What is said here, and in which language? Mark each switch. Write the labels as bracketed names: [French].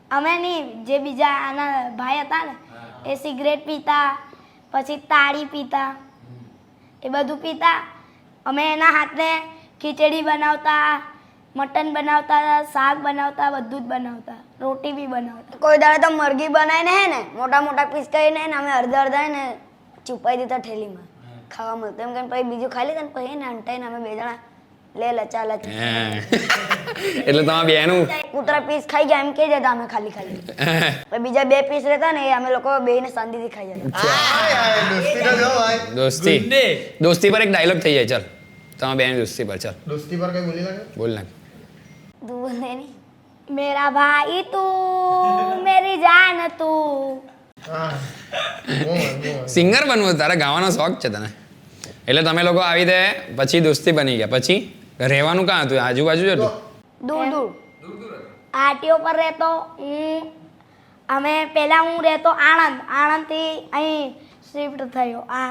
[Gujarati] અમે નહીં જે બીજા આના ભાઈ હતા ને એ સિગરેટ પીતા પછી તાળી પીતા એ બધું પીતા અમે એના હાથને ખીચડી બનાવતા મટન બનાવતા શાક બનાવતા બધું જ બનાવતા રોટી બી બનાવતા કોઈ દાડે તો મરઘી બનાવીને હે ને મોટા મોટા પીસ કરીને ને અમે અડધા ને છુપાઈ દીધા ઠેલીમાં ખાવા મળતું એમ કરીને પછી બીજું ખાઈ લીધું ને પછી ને અંટાઈને અમે બે જણા લે લચા લચા હે. એટલે તમારા બેનું કૂતરા પીસ ખાઈ ગયા એમ કહી દેતા અમે ખાલી પછી બીજા 2 પીસ રહેતા ને એ અમે લોકો બેને શાંતિથી ખાઈ જતા હાય હાય દોસ્તી તો જો ભાઈ દોસ્તી ગુંડે દોસ્તી પર એક ડાયલોગ થઈ જાય ચાલ તમારા બેની દોસ્તી પર ચાલ દોસ્તી પર કઈ બોલી લાગે બોલ નાખ [Hindi] तू बोलने नहीं मेरा भाई तू मेरी जान तू [Gujarati] હા સિંગર બનવું તારા ગાવાનો શોખ છે તને એટલે તમે લોકો આવી દે પછી દોસ્તી બની ગયા પછી રહેવાનું કાં હતું આજુબાજુ જ હતું [Hindi] दूर दूर आरटीओ पर रहतो [Gujarati] હું અમે પહેલા હું રહેતો આણંદ થી અહીં શિફ્ટ થયો